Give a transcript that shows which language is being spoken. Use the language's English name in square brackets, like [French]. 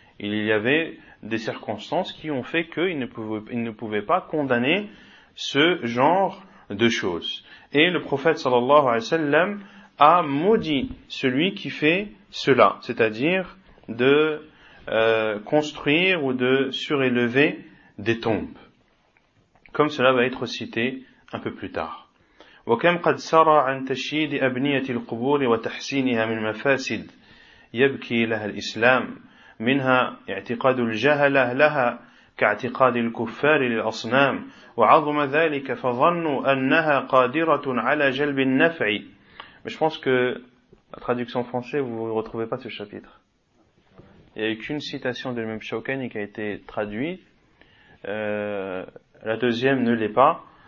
[French] Il y avait des circonstances qui ont fait qu'il ne pouvait pas condamner ce genre de choses. Et le prophète sallallahu alayhi wa sallam a maudit celui qui fait cela, c'est-à-dire de construire ou de surélever des tombes. Comme cela va être cité un peu plus tard. [Arabic] وكم قد سرى عن تشييد أبنية القبور وتحسينها من مفاسد يبكي لها الإسلام منها اعتقاد الجهلة لها كاعتقاد الكفار للأصنام وعظم ذلك فظنوا أنها قادرة على جلب النفع. [French] Mais je pense que la traduction française, vous ne retrouvez pas ce chapitre. Il n'y a eu qu'une citation de l'imam Shawkani qui a été traduite. La deuxième ne l'est pas.